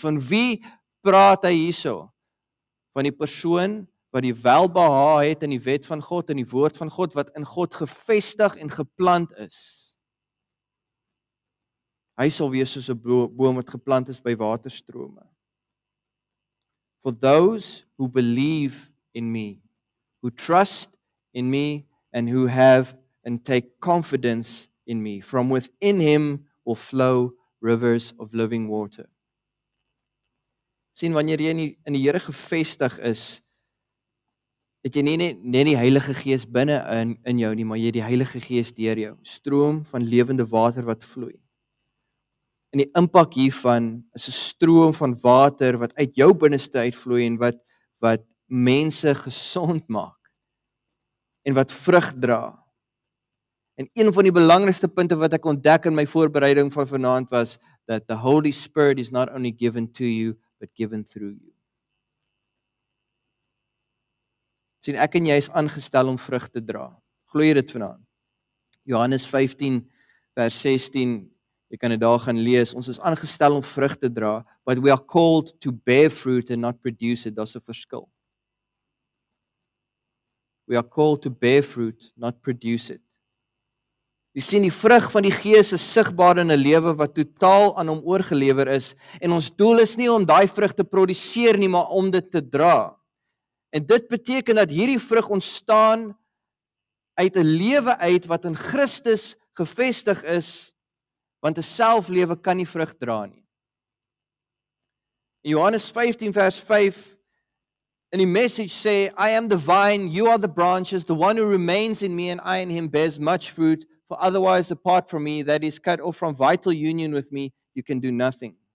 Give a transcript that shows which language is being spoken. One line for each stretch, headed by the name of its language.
Afrikaans: Van wie praat hy hierso? Van die persoon wat die welbehae het in die wet van God, in die woord van God, wat in God gevestig en geplant is. Hy sal wees soos 'n boom wat geplant is by waterstrome.
English: For those who believe in me, who trust in me and who have and take confidence in me. From within him will flow rivers of living water.
Afrikaans: Sien, wanneer jy in die Here gevestig is, het jy nie net die Heilige Gees binne in jou nie, maar jy het die Heilige Gees deur jou, stroom van lewende water wat vloei. En die impak hiervan is 'n stroom van water wat uit jou binneste uitvloei en wat mense gesond maak en wat vrug dra. En een van die belangrikste punte wat ek ontdek in my voorbereiding van vanaand was
English: that the Holy Spirit is not only given to you but given through you.
Afrikaans: Sien, ek en jy is aangestel om vrug te dra. Glo jy dit vanaand? Johannes 15 vers 16, jy kan dit daar gaan lees. Ons is aangestel om vrug te dra,
English: but we are called to bear fruit and not produce it.
Afrikaans: Daar's 'n verskil.
English: We are called to bear fruit, not produce it.
Afrikaans: Jy sien, die vrug van die Gees is sigbaar in 'n lewe wat totaal aan hom oorgelewer is, en ons doel is nie om daai vrug te produseer nie, maar om dit te dra. En dit beteken dat hierdie vrug ontstaan uit 'n lewe uit wat in Christus gevestig is, want 'n selflewe kan nie vrug dra nie. In Johannes 15 vers 5 in die message sê,
English: I am the vine, you are the branches, the one who remains in me and I in him bears much fruit, for otherwise apart from me, that is cut off from vital union with me, you can do nothing.